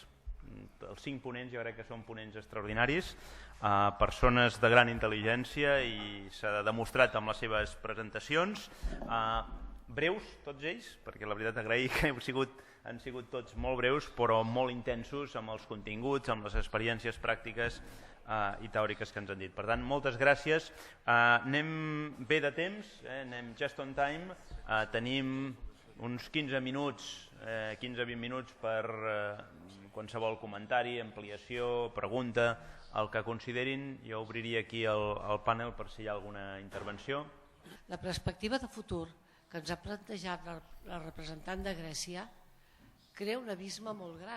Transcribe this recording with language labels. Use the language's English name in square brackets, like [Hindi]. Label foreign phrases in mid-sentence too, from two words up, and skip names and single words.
[Catalan] Els 5 ponents jo crec que són ponents extraordinaris, persones de gran intel·ligència i s'ha demostrat amb les seves presentacions, breus tots ells, perquè la veritat agrair que han sigut tots molt breus però molt intensos amb els continguts, amb les experiències pràctiques i teòriques que ens han dit. Per tant, moltes gràcies. Anem bé de temps, anem just [English] on time, [Catalan] tenim uns 15 minuts, 15-20 minuts per qualsevol comentari, ampliació, pregunta, el que considerin. Jo obriria aquí el panel per si hi ha alguna intervenció. La perspectiva de futur que ens ha plantejat la representant de Grècia crea un abisme molt gran.